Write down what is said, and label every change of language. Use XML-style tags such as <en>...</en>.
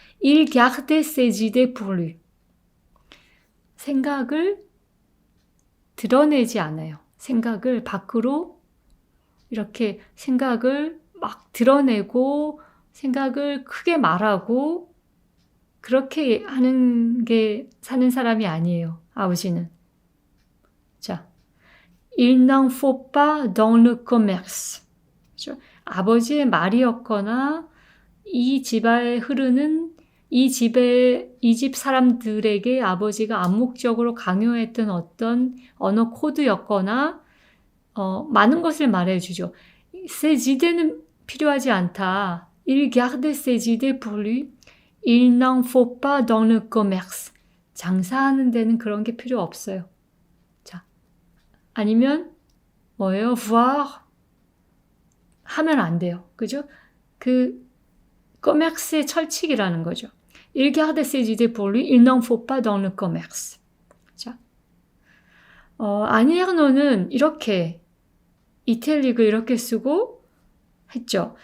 <fr>Il gardait ses idées pour lui.</fr> <ko>생각을 드러내지 않아요. 생각을 밖으로 이렇게 생각을 막 드러내고 생각을 크게 말하고 그렇게 하는 게 사는 사람이 아니에요. 아버지는.</ko> <fr>자, Il n'en faut pas dans le commerce.</fr> <ko>그렇죠? 아버지의 말이었거나 이 집에 흐르는 이 집 사람들에게 아버지가 암묵적으로 강요했던 어떤 언어 코드였거나 많은 것을 말해주죠.</ko> <fr>Ces idées</fr> <ko>필요하지 않다.</ko> <fr>Il garde ses idées pour lui. Il n'en faut pas dans le commerce.</fr> <ko>장사하는 데는 그런 게 필요 없어요. 자, 아니면 뭐예요? voir 하면 안 돼요. 그죠? 그 commerce의 철칙이라는 거죠.</ko> <fr>Il garde ses idées pour lui. Il n'en faut pas dans le commerce.</fr> <ko>자, 아니 에르노는 이렇게 이탈릭을 이렇게 쓰고 했죠.</ko>